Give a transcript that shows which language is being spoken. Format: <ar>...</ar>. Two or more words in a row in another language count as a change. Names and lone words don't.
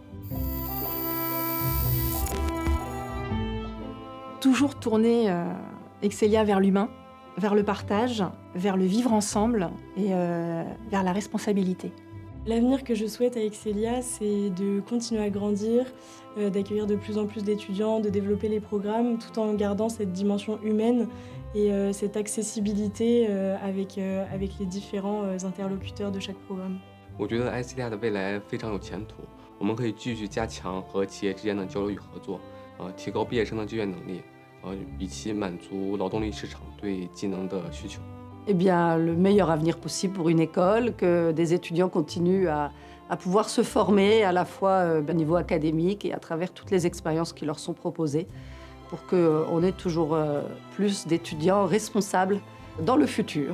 <fr>Toujours tourner Excelia vers l'humain, vers le partage, vers le vivre ensemble et vers la responsabilité. L'avenir que je souhaite à Excelia, c'est de continuer à grandir, d'accueillir de plus en plus d'étudiants, de développer les programmes, tout en gardant cette dimension humaine et cette accessibilité avec les différents interlocuteurs de chaque programme.</fr> <zh>我觉得 Excelia 的未来非常有前途，我们可以继续加强和企业之间的交流与合作，提高毕业生的就业能力，以期满足劳动力市场对技能的需求。</zh> <fr>Eh bien, le meilleur avenir possible pour une école, que des étudiants continuent à pouvoir se former à la fois au niveau académique et à travers toutes les expériences qui leur sont proposées, pour qu'on ait toujours plus d'étudiants responsables dans le futur.</fr>